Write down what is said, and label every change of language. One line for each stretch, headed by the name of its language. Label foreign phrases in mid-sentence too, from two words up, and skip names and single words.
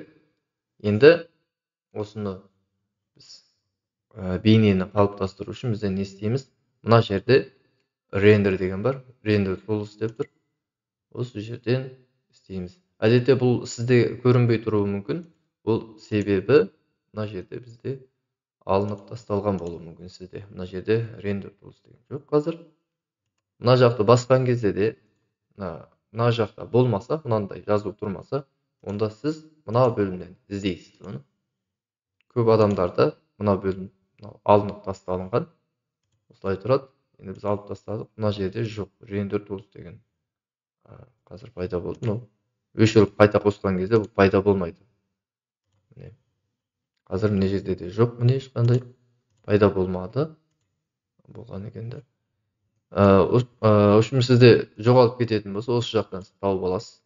Kazakh: Енді осыны біз бейнені қалыптастыру үшін бізден не істейміз? Мына жерде рендер деген бар. Рендер tools деп тұр. Осы жерден істейміз. Әдетте бұл сізде көрінбей тұруы мүмкін. Бұл себебі мына жерде бізде алынып тасталған болуы мүмкін сізде. Мына жерде
English: render tools
Kazakh: деген жоқ қазір. Мына жақты басқан кезде де мына жақта болмаса, мынандай жазу тұрмаса, онда сіз мына бөлімнен іздейсіз оны. Көп адамдарда мына бөлім алынып тасталынған. Осылай тұрады. Енді біз алып тастадық. Мына жерде жоқ.
English: Render tools
Kazakh: деген қазір пайда болды. Өшіріп қайта қосқан кезде бұл пайда болмайды. Міне. Қазір мына жерде де жоқ. Міне ешқандай пайда болмады. Болған екенді. Үшін сізде жоғалып кететін болса, осы жақтан тауып аласыз.